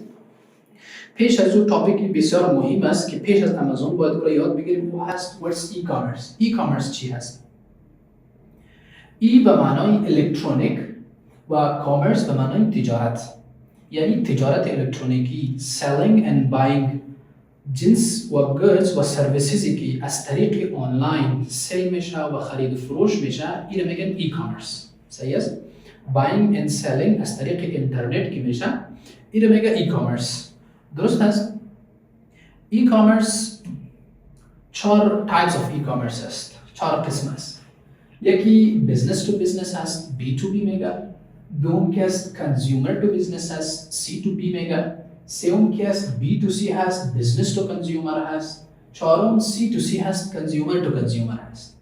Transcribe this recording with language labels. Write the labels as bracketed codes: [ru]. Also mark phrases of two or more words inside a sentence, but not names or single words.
[fa] پیش از اون تاپیک بسیار مهم است که پیش از امازون باید او را یاد بگیریم او هست [en] what's e commerce. e commerce [fa] چی هست؟ ای به معنای الکترونیک و کامرس به معنای تجارت، یعنی تجارت الکترونیکی، [en] selling and buying [fa] جنس و گودز و سرویسیزی که از طریق آنلاین سیل میشه و خرید و فروش میشه این رو میگن [en] e commerce. [fa] صحیح است. [en] buying and selling [fa] از طریق اینترنت که میشه این رو میگن [en] e commerce. [fa] درست است. [en] e commerce 4 types of e commerce [fa] است، 4 قسم است. یکی [en] business to business [fa] هست، [en] B to B [fa] میگه. دوم که است [en] consumer to business [fa] هست، [en] C to B [fa] میگه. سوم که است [en] B to C [fa] هست، [en] business to consumer [fa] هست. چهارم [en] C to C [fa] هست، [en] consumer to consumer [fa] هست.